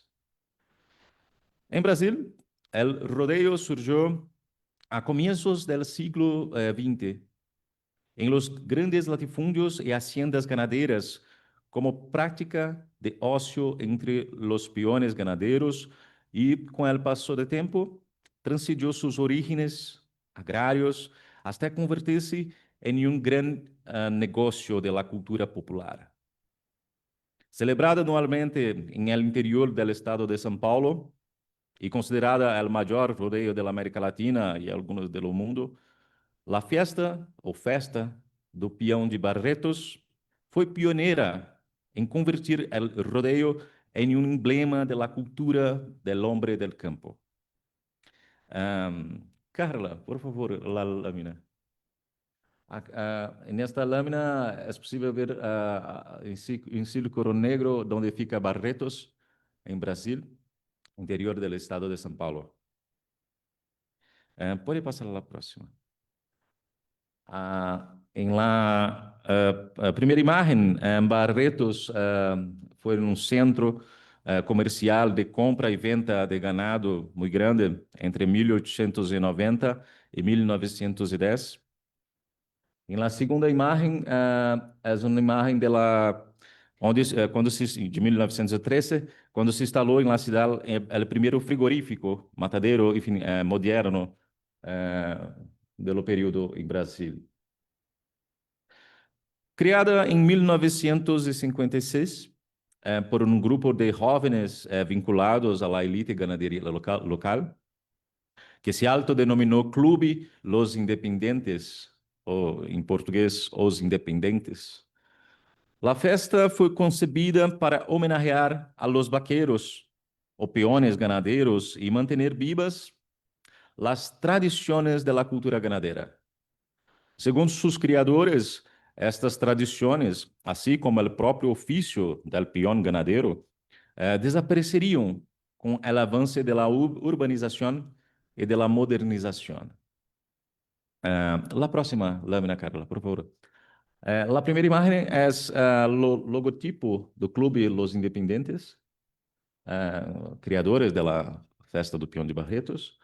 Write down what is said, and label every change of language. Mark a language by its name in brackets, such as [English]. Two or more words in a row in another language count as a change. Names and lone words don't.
[Spanish] En Brasil, el rodeo surgió a comienzos del siglo XX en los grandes latifundios y haciendas ganaderas como práctica de ocio entre los peones ganaderos y con el paso del tiempo transigió sus orígenes agrarios hasta convertirse en un gran negocio de la cultura popular. Celebrada anualmente en el interior del estado de São Paulo y considerada el mayor rodeo de la América Latina y algunos del mundo, la fiesta [Portuguese] ou festa do peão de Barretos foi pioneira em convertir o rodeio em um emblema da cultura do homem [Spanish] del campo. [Portuguese] Carla, por favor, a lâmina. Nesta lâmina é possível ver em círculo negro onde fica Barretos, em Brasil, interior do estado de São Paulo. Pode passar a próxima. [Spanish] En la primera imagen, Barretos fue un centro comercial de compra y venta de ganado muy grande entre 1890 y 1910. En la segunda imagen es una imagen de de 1913, cuando se instaló en la ciudad el primer frigorífico, matadero moderno [Portuguese] do período em Brasil. Criada em 1956 por um grupo de jovens vinculados à elite ganaderia local, que se autodenominou Clube Los Independentes, ou em português, Os Independentes. A festa foi concebida para homenagear a [Spanish] los vaqueros, [Portuguese] ou peones ganadeiros, e manter vivas as tradições da cultura ganadera. Segundo sus criadores, estas tradições, assim como o próprio ofício del peão ganadero, desapareceriam com o avanço da urbanização e da modernização. [Spanish] La próxima lâmina, Carla, por favor. [Portuguese] La primeira imagem é o logotipo do Clube Los Independentes, criadores da Festa do Peão de Barretos.